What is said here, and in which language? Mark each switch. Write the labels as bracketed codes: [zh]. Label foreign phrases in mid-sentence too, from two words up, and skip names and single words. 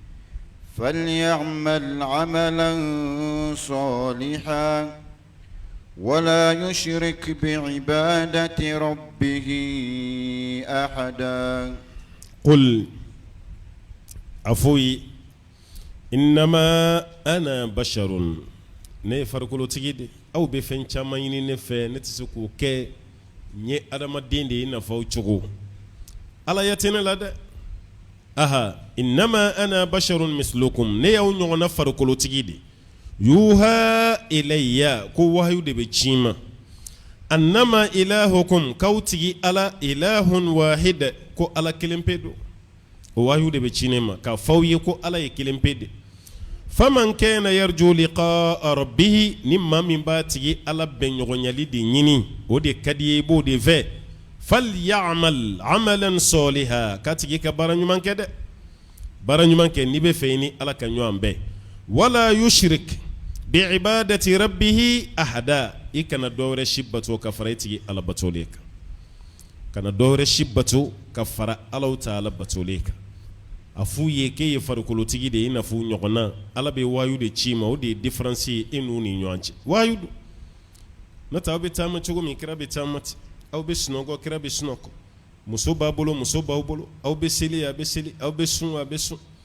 [ar] فليعمل عملا صالحا ولا يشرك بعبادة ربه أحدا. قل عفوي إنما أنا بشر [bm] ne farikolo tigi de aw bɛ fɛn caman ɲini ne fɛ ne tɛ se k'o kɛ n ye adamaden de ye nafa o cogo Ala ya tɛ ne la dɛ. [ar] آها إنما أنا بشر مثلكم [bm] ne y'aw ɲɔgɔnna farikolo tigi de [ar] يوحى إلي [bm] ko wahayu de bɛ ci ma [ar] أنما إلهكم [bm] k'aw tigi Ala [ar] إله واحد [bm] ko Ala kelen pe don o wahayu de bɛ ci ne ma k'a f'aw ye ko Ala ye kelen pe de. [ar] فمن كان يرجو لقاء ربه [bm] ni maa min b'a tigi Ala bɛnɲɔgɔnyali de ɲini o de ka di ye i b'o de fɛ [ar] فليعمل عملا صالحا [bm] k'a tigi ka baara ɲuman kɛ dɛ baara ɲuman kɛ n'i bɛ fɛ i ni Ala ka ɲɔgɔn bɛn [ar] ولا يشرك بعبادة ربه أحدا [bm] i kana dɔwɛrɛ si bato ka fara i tigi Ala batoli kan kana dɔwɛrɛ si bato ka fara Ala Ta'ala batoli kan a f'u ye k'e ye farikolotigi de ye i n'a fɔ ɲɔgɔnna Ala bɛ wayu de ci ma o de ye différence ye e n'u ni ɲɔgɔn cɛ wayu don n'o tɛ aw bɛ taama cogo min kira bɛ taama ten aw bɛ sunɔgɔ kira bɛ sunɔgɔ muso b'a bolo muso b'aw bolo aw bɛ seli a bɛ seli aw bɛ sun a bɛ sun